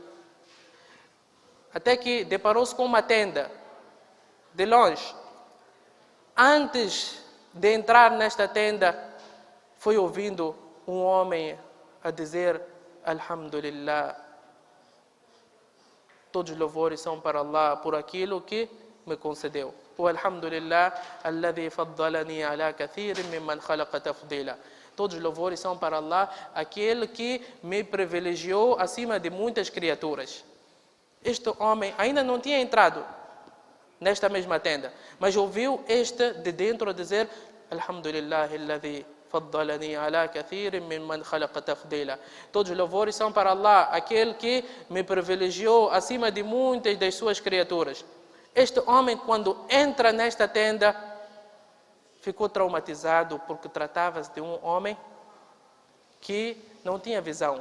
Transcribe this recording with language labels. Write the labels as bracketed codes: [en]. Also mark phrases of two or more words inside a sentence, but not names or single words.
[pt] Até que deparou-se com uma tenda, de longe. Antes de entrar nesta tenda, foi ouvindo um homem a dizer: Alhamdulillah, todos os louvores são para Allah por aquilo que me concedeu. [ar] O الحمد لله الذي فضلني على كثير ممن خلق تفضيلا. [pt] Todos os louvores são para Allah, aquele que me privilegiou acima de muitas criaturas. Este homem ainda não tinha entrado nesta mesma tenda, mas ouviu este de dentro dizer: [ar] الحمد لله الذي فضلني على كثير ممن خلق تفضيلا. [pt] Todos os louvores são para Allah, aquele que me privilegiou acima de muitas das suas criaturas. Este homem, quando entra nesta tenda, ficou traumatizado porque tratava-se de um homem que não tinha visão.